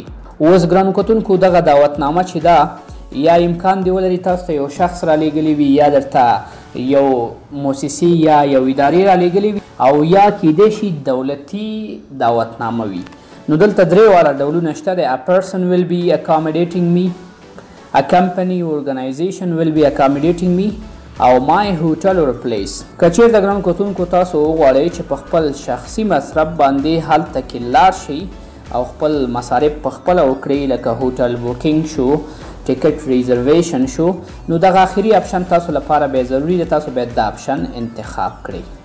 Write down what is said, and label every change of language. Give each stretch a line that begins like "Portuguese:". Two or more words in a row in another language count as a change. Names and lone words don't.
Pashto: اوس ګرانو کتونکو دغه دعوتنامه چې ده یا امکان دی ولري تاسو ته یو شخص رالیږلی وي یا درته یو موسسې یا یو ادارې رالیږلې وي او یا کیدای شي دولتي دعوتنامه وي. نو دلته درې واړه ډولونه شته دی.
English: A person will be accommodating me، A company organization will be accommodating me، او my hotel or place.
Pashto: که چیرته ګرانو کتونکو تاسو وغواړئ چې په خپل شخصي مصرف باندې هلته کې لاړ شئ او خپل مصارف په خپله وکړئ، لکه
English: hotel booking
Pashto: شو،
English: ticket reservation
Pashto: شو، نو دغه آخري اپشن تاسو لپاره بیا ضروري ده، تاسو باید دا اپشن انتخاب کړئ.